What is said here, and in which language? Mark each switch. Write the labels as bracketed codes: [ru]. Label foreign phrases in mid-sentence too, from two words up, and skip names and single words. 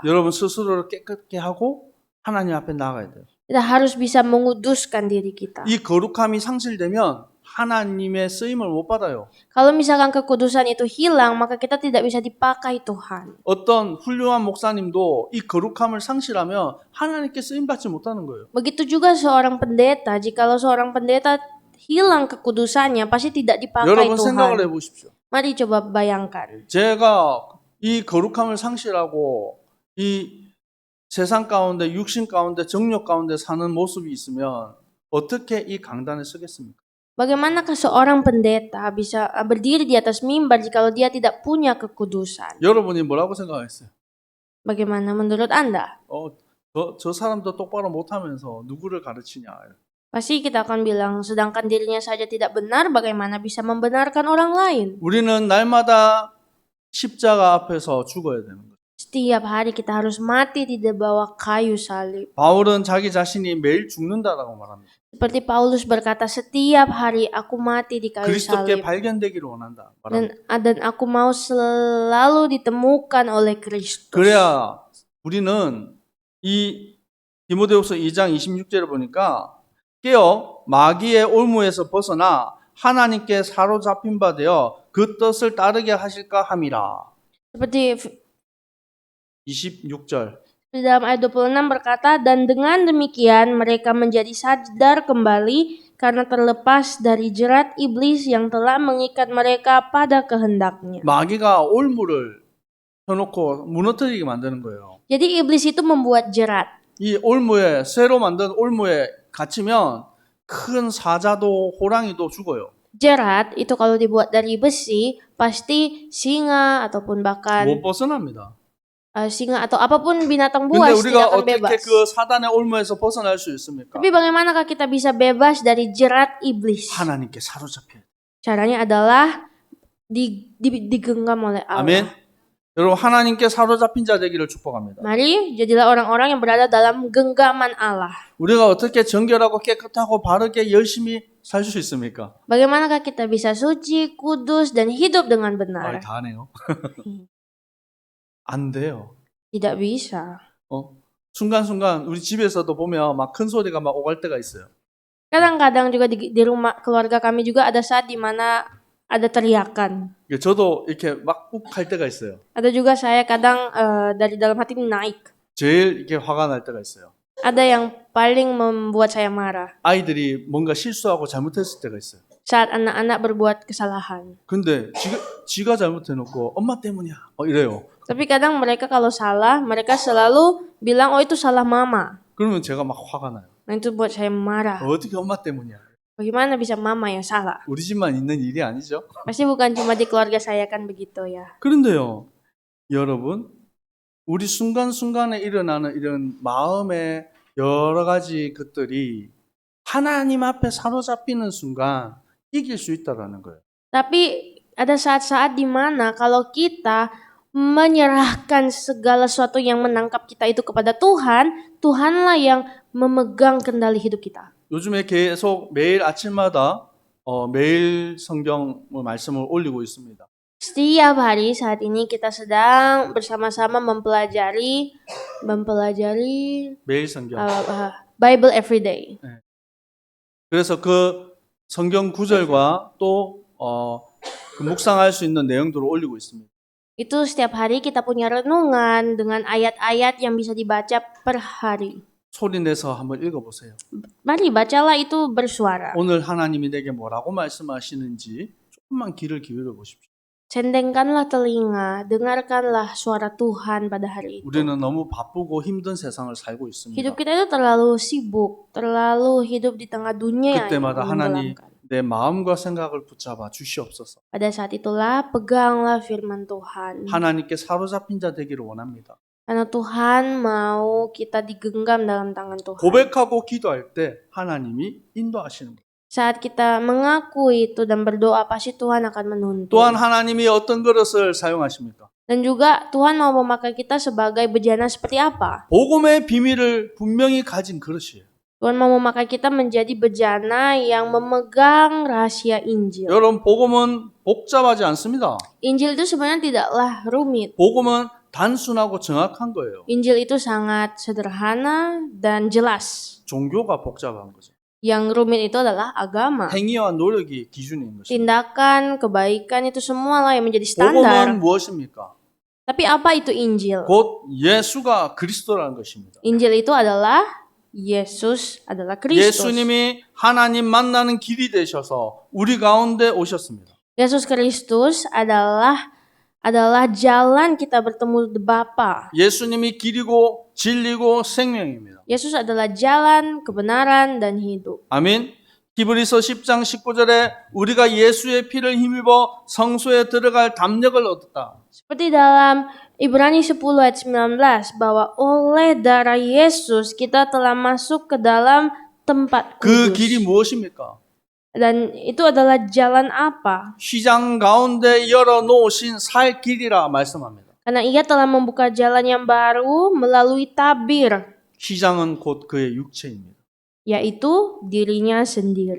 [ko] 여러분 스스로를 깨끗게 하고 하나님 앞에 나가야 돼요. [id] Kita harus bisa menguduskan diri kita. [ko] 이 거룩함이 상실되면 하나님의 쓰임을 못 받아요. [id] Kalau misalkan kekudusan itu hilang, maka kita tidak bisa dipakai Tuhan. [ko] 어떤 훌륭한 목사님도 이 거룩함을 상실하면 하나님께 쓰임 받지 못하는 거예요. [id] Begitu juga seorang pendeta, jikalau seorang pendeta hilang kekudusannya, pasti tidak dipakai [ko] 여러분 생각을 [id] Tuhan. [ko] 해보십시오. [id] Mari coba bayangkan. [ko] 제가 이 거룩함을 상실하고 이 세상 가운데 육신 가운데 정욕 가운데 사는 모습이 있으면 어떻게 이 강단에 서겠습니까? [id] Bagaimanakah seorang pendeta bisa berdiri di atas mimbar jikalau dia tidak punya kekudusan? [ko] 여러분이 뭐라고 생각했어요? [id] Bagaimana menurut Anda? [ko] 저 사람도 똑바로 못하면서 누구를 가르치냐? [id] Pasti kita akan bilang, sedangkan dirinya saja tidak benar, bagaimana bisa membenarkan orang lain? [ko] 우리는 날마다 십자가 앞에서 죽어야 되는 거예요. [id] Setiap hari kita harus mati di bawah kayu salib. [ko] 바울은 자기 자신이 매일 죽는다라고 말합니다. [id] Seperti Paulus berkata, setiap hari aku mati di kayu [ko] 그리스도께 [id] salib. [ko] 발견되기를 원한다. 말합니다. [id] Dan aku mau selalu ditemukan oleh Kristus. [ko] 그래야 우리는 이 디모데후서 2장 26절을 보니까 깨어 마귀의 올무에서 벗어나 하나님께 사로잡힌 바 되어 그 뜻을 따르게 하실까 함이라. [id] Seperti [ko] 26절. [id] di dalam ayat 26 berkata, dan dengan demikian mereka menjadi sadar kembali karena terlepas dari jerat iblis yang telah mengikat mereka pada kehendaknya. [ko] 마귀가 올무를 펴놓고 무너뜨리게 만드는 거예요. [id] Jadi iblis itu membuat jerat. [ko] 이 올무에 새로 만든 올무에 갇히면 큰 사자도 호랑이도 죽어요. [id] Jerat itu kalau dibuat dari besi, pasti singa ataupun bahkan [ko] 못 벗어납니다. [id] singa atau apapun binatang [ko] 근데 [id] buas [ko] 우리가 [id] tidak akan [ko] 어떻게 [id] bebas. [ko] 그 사단의 올무에서 벗어날 수 있습니까? [id] Tapi bagaimanakah kita bisa bebas dari jerat iblis? [ko] 하나님께 사로잡혀야 돼요. [id] Caranya adalah digenggam oleh Allah. [ko] 아멘. 여러분 하나님께 사로잡힌 자 되기를 축복합니다. [id] Mari jadilah orang-orang yang berada dalam genggaman Allah. [ko] 우리가 어떻게 정결하고 깨끗하고 바르게 열심히 살 수 있습니까? [id] Bagaimanakah kita bisa suci, kudus, dan hidup dengan benar? [ko] 다 하네요. 안 돼요. [id] Tidak bisa. [ko] 순간순간 우리 집에서도 보면 막 큰 소리가 막 오갈 때가 있어요. [id] Kadang-kadang juga di rumah keluarga kami juga ada saat di mana ada teriakan. [ko] 저도 이렇게 막 욱 할 때가 있어요. [id] Ada juga saya kadang dari dalam hati naik. [ko] 제일 이렇게 화가 날 때가 있어요. [id] Ada yang paling membuat saya marah. [ko] 아이들이 뭔가 실수하고 잘못했을 때가 있어요. [id] Saat anak-anak berbuat kesalahan. [ko] 근데 지가 잘못해놓고 엄마 때문이야. 이래요. [id] Tapi kadang mereka kalau salah, mereka selalu bilang, oh itu salah mama. [ko] 그러면 제가 막 화가 나요. [id] Nah itu buat saya marah. [ko] 어떻게 엄마 때문이야? [id] Bagaimana bisa mama yang salah? [ko] 우리 집만 있는 일이 아니죠. [id] Pasti bukan cuma di keluarga saya kan begitu ya. [ko] 그런데요, 여러분, 우리 순간순간에 일어나는 이런 마음의 여러 가지 것들이 하나님 앞에 사로잡히는 순간 이길 수 있다라는 거예요. [id] Tapi ada saat-saat di mana kalau kita menyerahkan segala sesuatu yang menangkap kita itu kepada Tuhan, Tuhanlah yang memegang kendali hidup kita. [ko] 요즘에 계속 매일 아침마다 매일 성경 말씀을 올리고 있습니다. [id] Setiap hari saat ini kita sedang bersama-sama mempelajari [ko] 매일 성경. [en] Bible every day. [ko] 그래서 그 성경 구절과 또 그 묵상할 수 있는 내용들을 올리고 있습니다. [id] Itu setiap hari kita punya renungan dengan ayat-ayat yang bisa dibaca per hari. [ko] 소리 내서 한번 읽어보세요. [id] Mari bacalah itu bersuara. [ko] 오늘 하나님이 내게 뭐라고 말씀하시는지 조금만 귀를 기울여 보십시오. [id] Sendengkanlah telinga, dengarkanlah suara Tuhan pada hari itu. [ko] 우리는 너무 바쁘고 힘든 세상을 살고 있습니다. [id] Hidup kita itu terlalu sibuk, terlalu hidup di tengah dunia yang [ko] 그때마다 하나님 [id] menyeramkan. [ko] 내 마음과 생각을 붙잡아 주시옵소서. [id] Pada saat itulah peganglah firman Tuhan. [ko] 하나님께 사로잡힌 자 되기를 원합니다. [id] Karena Tuhan mau kita digenggam dalam tangan Tuhan. [ko] 고백하고 기도할 때 하나님이 인도하시는 거예요. [id] Saat kita mengaku itu dan berdoa, pasti Tuhan akan menuntun. [ko] 또한 하나님이 어떤 그릇을 사용하십니까? [id] Dan juga Tuhan mau memakai kita sebagai bejana seperti apa? [ko] 복음의 비밀을 분명히 가진 그릇이에요. [id] Tuhan mau memakai kita menjadi bejana yang memegang rahasia Injil. [ko] 여러분 복음은 복잡하지 않습니다. [id] Injil itu sebenarnya tidaklah rumit. [ko] 복음은 단순하고 정확한 거예요. [id] Injil itu sangat sederhana dan jelas. [ko] 종교가 복잡한 거죠. [id] Yang rumit itu adalah agama. [ko] 행위와 노력이 기준인 것입니다. [id] Tindakan, kebaikan itu semualah yang menjadi standar. [ko] 복음은 무엇입니까? [id] Tapi apa itu Injil? [ko] 곧 예수가 그리스도라는 것입니다. [id] Injil itu adalah Yesus adalah Kristus. [ko] 예수님이 하나님 만나는 길이 되셔서 우리 가운데 오셨습니다. [id] Yesus Kristus adalah jalan kita bertemu Bapa. [ko] 예수님이 길이고 진리고 생명입니다. [id] Yesus adalah jalan, kebenaran, dan hidup. [ko] 아멘. 히브리서 10장 19절에 우리가 예수의 피를 힘입어 성소에 들어갈 담력을 얻었다. [id] Seperti dalam Ibrani 10 ayat 19 bahwa oleh darah Yesus kita telah masuk ke dalam tempat [ko] 그 [id] kudus. [ko] 길이 무엇입니까? [id] Dan itu adalah jalan apa? [ko] 휘장 가운데 열어놓으신 살 길이라 말씀합니다. [id] Karena ia telah membuka jalan yang baru melalui tabir, [ko] 휘장은 곧 그의 육체입니다. [id] yaitu dirinya sendiri.